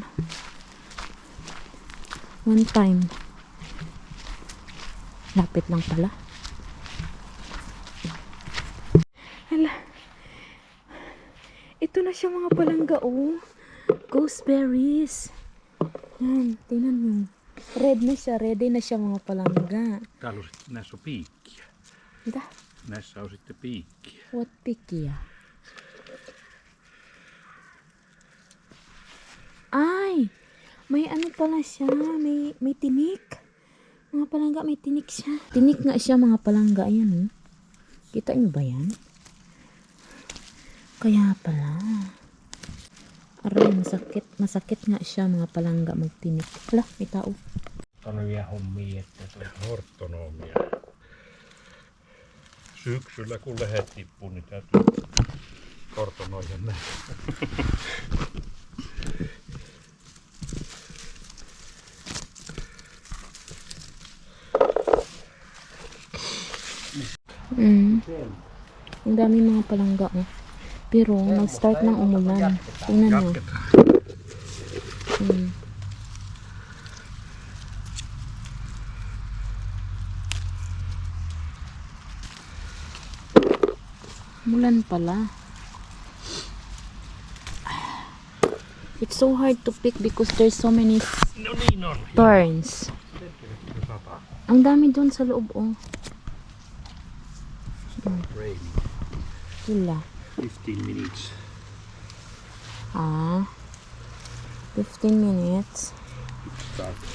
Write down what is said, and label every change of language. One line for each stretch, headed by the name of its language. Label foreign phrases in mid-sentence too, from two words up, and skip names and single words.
English: One time.
Filipino: Lapit lang pala. Hala. Ito na siya mga palangga, oh. Gooseberries. Yan, tingnan mo. Red na siya, ready na siya mga palangga.
Finnish: Täällä on sitten, näissä on piikkiä. Mitä? Näissä on sitten piikkiä.
English: What pikiya? Ay!
Filipino: May ano pala siya, may tinik. Mga palangga, may tinik siya. Tinik nga siya mga palangga, ayan oh. Kita nyo ba yan? Kaya pala. Aray, masakit nga siya mga palangga magtinik. Hala, may tao.
Finnish: Sanoja hommia, että se on hortonomia. Syksyllä kun lehet tippuu, niin täytyy hortonoida näin.
Filipino: Ang dami mga palangga oh. Pero nag-start ng umulan. Tingnan nyo. Umulan pala.
English: It's so hard to pick because there's so many
Finnish: No niin on.
Filipino: thorns. Ang dami doon sa loob oh.
English: Raining.
Filipino: Sila.
English: 15 minutes. 15 minutes. Start.